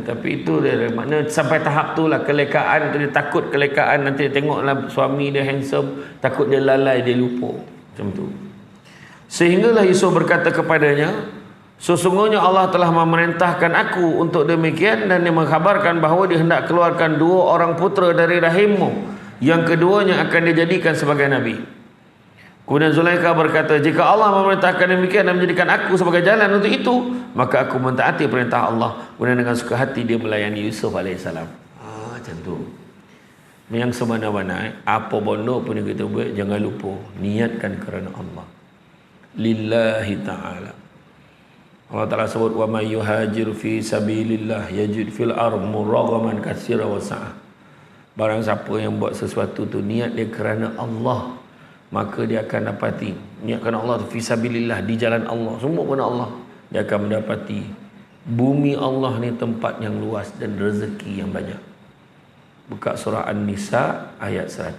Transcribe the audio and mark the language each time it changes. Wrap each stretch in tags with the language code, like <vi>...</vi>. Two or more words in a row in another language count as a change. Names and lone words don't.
<ms>Tapi itu dia makna sampai tahap tu lah, kelekaan tu, dia takut kelekaan nanti dia tengoklah suami dia handsome, takut dia lalai, dia lupa. Macam tu. Sehinggalah Yusuf berkata kepadanya, sesungguhnya Allah telah memerintahkan aku untuk demikian, dan dia mengkhabarkan bahawa dia hendak keluarkan 2 orang putera dari rahimmu, yang keduanya akan dijadikan sebagai nabi. Kemudian Zulaikha berkata, jika Allah memerintahkan demikian dan menjadikan aku sebagai jalan untuk itu, maka aku mentaati perintah Allah. Kemudian dengan suka hati dia melayani Yusuf AS. Macam tu. Yang semana-mana, apa bondo pun yang kita buat, jangan lupa niatkan kerana Allah,</ms> <ar>لله تعالى.</ar> <ms>Allah Ta'ala sebut,</ms> <ar>ومن يهاجر في سبيل الله يجد في الأرض مراغما كثيرا وسعة.</ar> <ms>Barang siapa yang buat sesuatu tu niat dia kerana Allah, maka dia akan dapati. Niat kerana Allah tu</ms> <ar>في سبيل الله,</ar> <ms>di jalan Allah, semua kerana Allah, dia akan mendapati bumi Allah ni tempat yang luas dan rezeki yang banyak. Buka surah An-Nisa ayat 100.</ms>